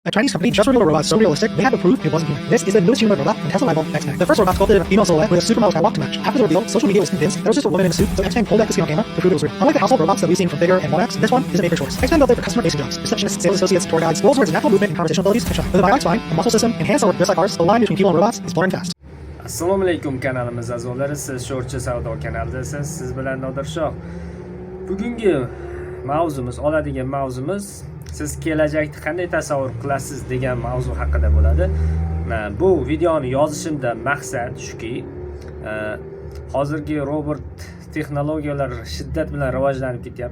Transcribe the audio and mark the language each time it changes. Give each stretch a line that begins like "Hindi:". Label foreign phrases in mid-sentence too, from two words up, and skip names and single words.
English: A Chinese company just revealed a robot so realistic, they had to prove it wasn't human. This is the newest humanoid robot from Tesla rival XPeng. The first robot sculpted a female silhouette with a supermodel skywalk to match. After the reveal, social media was convinced that it was just a woman in a suit, so XPeng pulled back the scene on camera to prove it was real. Unlike the household robots that we've seen from Figure and Monax, this one is a maker choice. XPeng built it for customer-facing jobs, receptionists, sales associates, tour guides, roles where its natural movement and conversational abilities can shine. With a bionic spine, a muscle system, and hands that work just like ours, the line between people and robots is blurring fast.
Uzbek: Assalomu alaykum kanalimiz a'zolari, siz Sho'rchi Savdo kanalidasiz. Siz bilan Nodir Shoh. Bugungi mavzumiz, oladigan mavzumiz siz kelajakni qanday tasavvur qilasiz degan mavzu haqida bo'ladi. Bu videoni yozishimda maqsad shuki, hozirgi robot texnologiyalar shiddat bilan rivojlanib ketyapti.